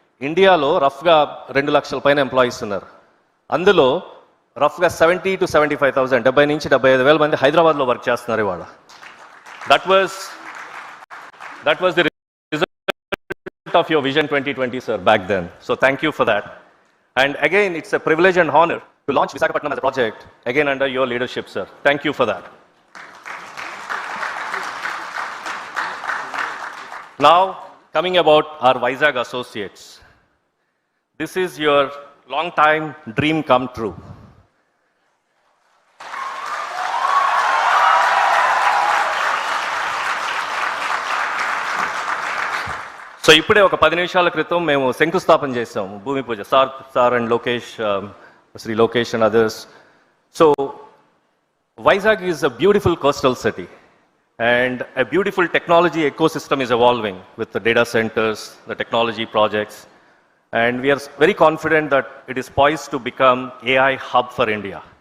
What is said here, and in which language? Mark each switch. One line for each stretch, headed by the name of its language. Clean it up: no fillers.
Telugu: ఇండియాలో రఫ్గా 2 లక్షల పైన ఎంప్లాయీస్ ఉన్నారు. అందులో రఫ్గా 70 to 75,000, 70 నుంచి 75,000 మంది హైదరాబాద్లో వర్క్ చేస్తున్నారు ఇవాళ.
English: That was the result of your vision 2020 sir back then. So thank you for that. And again, it's a privilege and honor to launch Visakhapatnam as a project, again under your leadership, sir. Thank you for that. Now, coming about our Vizag associates. This is your long time dream come true.
Telugu: So ఇప్పుడే ఒక 10 నిమిషాల క్రితం మేము శంకుస్థాపన చేసాం, భూమి పూజ.
English: Sir and Lokesh, Shri Lokesh and others. So Vizag is a beautiful coastal city and a beautiful technology ecosystem is evolving with the data centers, the technology projects, and we are very confident that it is poised to become AI hub for India.